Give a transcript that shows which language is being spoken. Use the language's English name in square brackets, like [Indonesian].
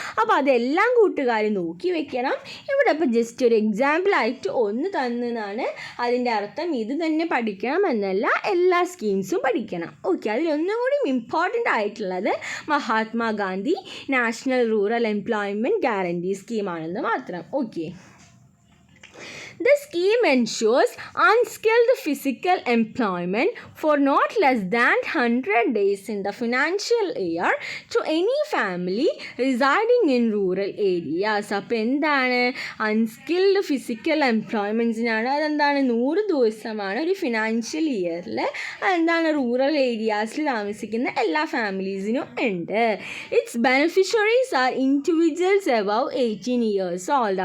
[Malayalam] അപ്പോൾ അതെല്ലാം കൂട്ടുകാർ നോക്കി വെക്കണം. ഇവിടെ ഇപ്പോൾ ജസ്റ്റ് ഒരു എക്സാമ്പിളായിട്ട് ഒന്ന് തന്നതാണ്. അതിൻ്റെ അർത്ഥം ഇത് തന്നെ പഠിക്കണം എന്നല്ല, എല്ലാ സ്കീംസും പഠിക്കണം. ഓക്കെ, അതിലൊന്നും കൂടി ഇമ്പോർട്ടൻ്റ് ആയിട്ടുള്ളത് Mahatma Gandhi national rural employment guarantee സ്കീമാണെന്ന് മാത്രം. [English] Okay, the scheme ensures unskilled physical employment for not less than 100 days in the financial year to any family residing in rural areas. [Malayalam] അപ്പോൾ എന്താണ്? Unskilled physical എംപ്ലോയ്മെൻറ്റ്സിനാണ്. അതെന്താണ്? 100 ദിവസമാണ് ഒരു financial ഇയറിൽ. അതെന്താണ്? Rural ഏരിയാസിൽ താമസിക്കുന്ന എല്ലാ ഫാമിലീസിനും ഉണ്ട്. [English] Its beneficiaries are individuals above 18 years old.